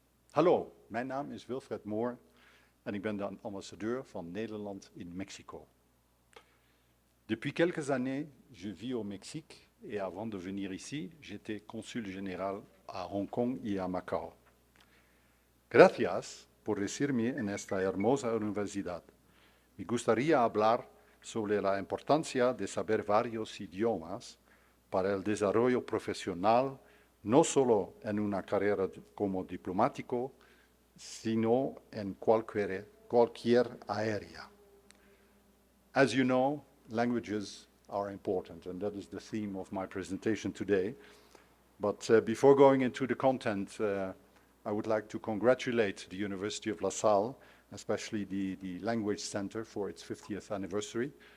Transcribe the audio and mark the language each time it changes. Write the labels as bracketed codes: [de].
[nl] Hallo, mijn naam is Wilfred Mohr en ik ben de ambassadeur van Nederland in Mexico. [fr] Depuis quelques années, je vis au Mexique et avant de venir ici, j'étais consul général à Hong Kong y a Macao. [es] Gracias por recibirme en esta hermosa universidad. Me gustaría hablar sobre la importancia de saber varios idiomas para el desarrollo profesional, no solo en una carrera como diplomático, sino en cualquier área. [en] As you know, languages are important, and that is the theme of my presentation today. But before going into the content, I would like to congratulate the University of La Salle, especially the Language Center, for its 50th anniversary.